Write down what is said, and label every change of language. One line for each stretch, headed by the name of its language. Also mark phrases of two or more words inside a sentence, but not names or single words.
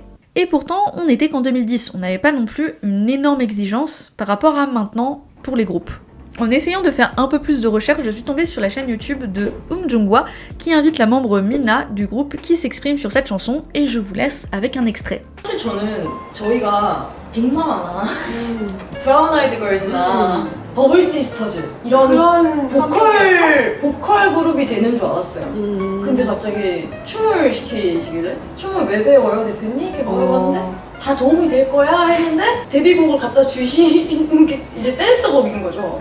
French: Et pourtant, on n'était qu'en 2010, on n'avait pas non plus une énorme exigence par rapport à maintenant pour les groupes. En essayant de faire un peu plus de recherche, je suis tombée sur la chaîne YouTube de Jung-hwa qui invite la membre Mina du groupe qui s'exprime sur cette chanson et je vous laisse avec un extrait.
Korean: 사실 저는 저희가 빅마마나 브라운 아이드 걸즈나 버블 시스터즈 이런 그런 보컬 그룹이 되는 줄 알았어요. 근데 갑자기 춤을 시키시길래 춤을 왜 배워요 대표님? 이렇게 물어봤는데 다 도움이 될 거야 했는데 데뷔곡을 갖다 주시는 게 이제 댄스곡인 거죠.